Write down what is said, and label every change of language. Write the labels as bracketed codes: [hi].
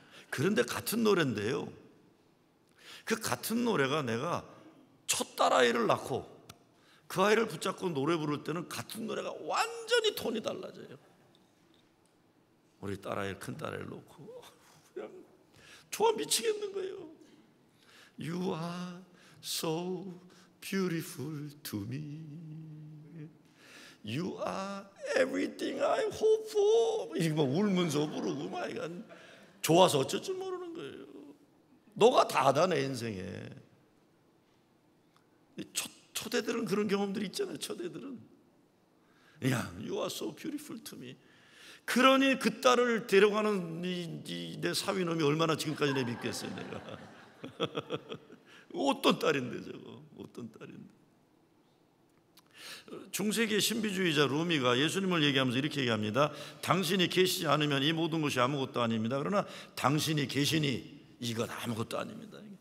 [ko] 그런데 같은 노래인데요, 그 같은 노래가 내가 첫 딸아이를 낳고 그 아이를 붙잡고 노래 부를 때는 같은 노래가 완전히 톤이 달라져요. 우리 딸아이를, 큰 딸아이를 놓고 그냥 좋아 미치겠는 거예요. [en] You are so beautiful to me. You are everything I hope for. [ko] 이렇게 막 울면서 부르고 막 좋아서 어쩔 줄 모르는 거예요. 너가 다다 내 인생에. 초대들은 그런 경험들이 있잖아요. 초대들은 야, [en] you are so beautiful to me. [ko] 그러니 그 딸을 데려가는 내 사위놈이 얼마나 지금까지 내 믿겠어요. 내가 어떤 딸인데 저거, 어떤 딸인데. 중세기의 신비주의자 루미가 예수님을 얘기하면서 이렇게 얘기합니다. 당신이 계시지 않으면 이 모든 것이 아무것도 아닙니다. 그러나 당신이 계시니 이것 아무것도 아닙니다.